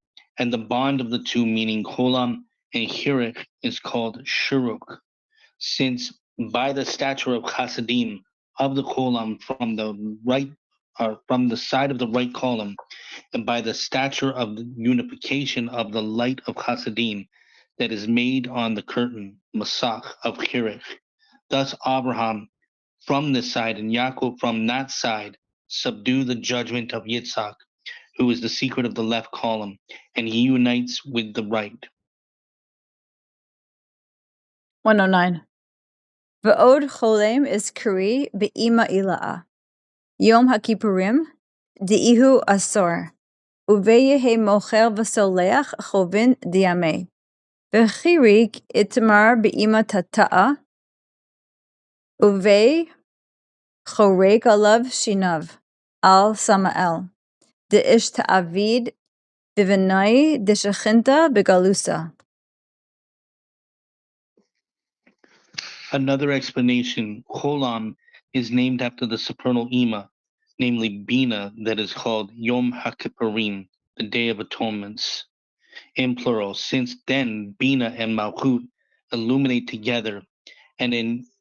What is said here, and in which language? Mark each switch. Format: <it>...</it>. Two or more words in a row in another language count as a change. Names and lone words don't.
<en>And the bond of the two, meaning Cholam and Hirik, is called Shuruk, since by the stature of Chasadim of the Cholam from the right, or from the side of the right column, and by the stature of the unification of the light of Chasadim that is made on the curtain, Masach of Chirich. Thus Abraham from this side and Yaakov from that side subdue the judgment of Yitzhak, who is the secret of the left column, and he unites with the right. 109.</en> <arc>ועוד חולם אתקרי באמא עלאה. יום הכפורים דאיהו עשור. ובגיה מוחל וסולח חובין דעמיה. וחירק אתמר באמא תתאה. ובה חורק עלוי שנוי. על סמאל. דאיש תעביד בבני דשכינתא בגלותא.</arc> <en>Another explanation, Cholam is named after the supernal Ima, namely Bina, that is called Yom Ha'Kipurim, the Day of Atonements, in plural, since then Bina and Malchut illuminate together, and in</en>